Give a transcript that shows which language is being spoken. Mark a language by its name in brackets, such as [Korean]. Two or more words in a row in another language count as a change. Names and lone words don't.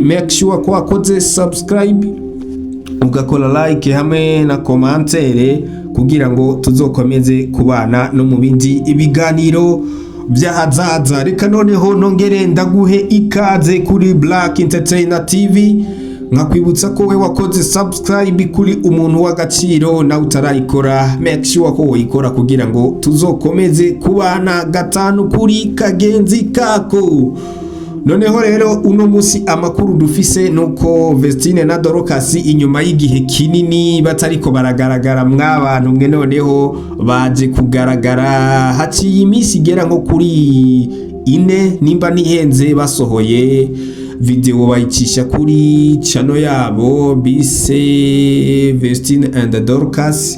[English] Make sure [Rundi] ko wakoze subscribe, ugakora like hamwe na commentaire kugira ngo tuzokomeze kubana no mu bindi ibiganiro byahazaza. Reka noneho nongere ndaguhe ikaze kuri Black Entertainer TV, nkakwibutsa ko we wakoze subscribe kuri umuntu w'agaciro na utarayikora. [English] Make sure [Rundi] ko uyikora kugira ngo tuzokomeze kubana gatanu kuri kagenzi kako. Noneho rero uno musi amakuru dufise nuko Vestine na Dorcas inyuma y'igihe kinini batariko baragaragara mw'abantu mwe, noneho baje kugaragara haciye iminsi igera nko kuri 4 nimba nihenze basohoye video bayicisha kuri channel yabo bise Vestine and Dorcas.